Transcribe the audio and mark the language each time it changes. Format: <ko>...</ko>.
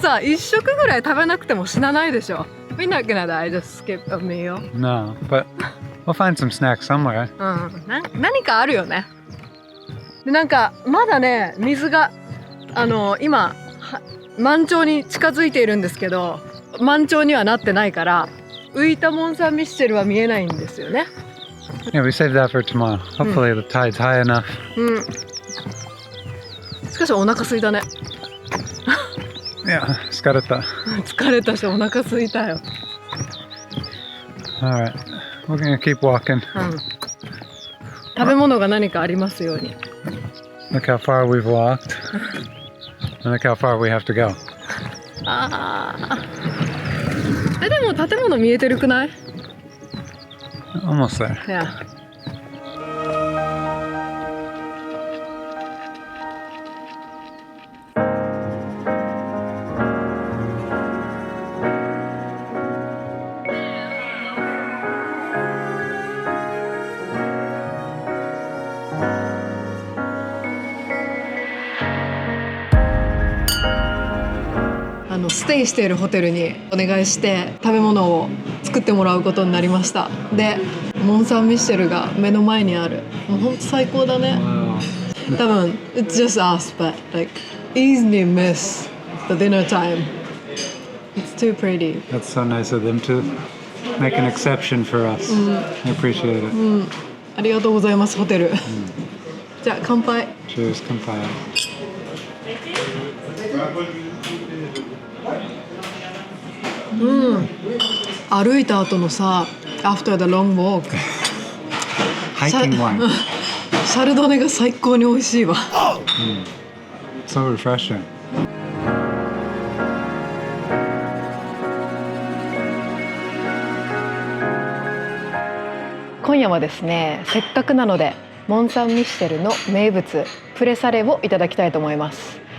<ja>さ1食ぐらい食べなくても死なないでしょ。</ja> <en>We're not gonna die, just skip a meal. No, but we'll find some snacks somewhere.</en> <ja>何かあるよね。でなんかまだね水が今満潮に近づいているんですけど、満潮にはなってないから浮いたモン・サン・ミッシェルは見えないんですよね。</ja> <en>Yeah, we saved that for tomorrow. Hopefully the tide's high enough.</en> <ja>しかしお腹空いたね。</ja> <en>Yeah, scarata.</en> <ja>疲れたしお腹空いたよ。</ja> <en>Alright, we're gonna keep walking.</en> <ja>食べ物が何かありますように。</ja> <en>Look how far we've walked. And look how far we have to go.</en> <ja>でも建物見えてるくない？</ja> <en>Almost there. Yeah.</en> <ja>ステイしているホテルにお願いして食べ物を作ってもらうことになりました。でモン・サン・ミッシェルが目の前にある。もうほんと最高だね。多分</ja> <en>It's just us but like easily miss the dinner time. It's too pretty. That's so nice of them to make an exception for us. I appreciate it.</en> <ja>ありがとうございますホテル。じゃあ乾杯。</ja> <en>Cheers, kampai.</en> <ja>歩いた後のさ</ja> <en>After the long walk Hiking wine.</en> <ja>シャルドネが最高に美味しいわ。</ja> <en>So refreshing.</en> <ja>今夜はですねせっかくなのでモン・サン・ミッシェルの名物プレサレをいただきたいと思います。</ja>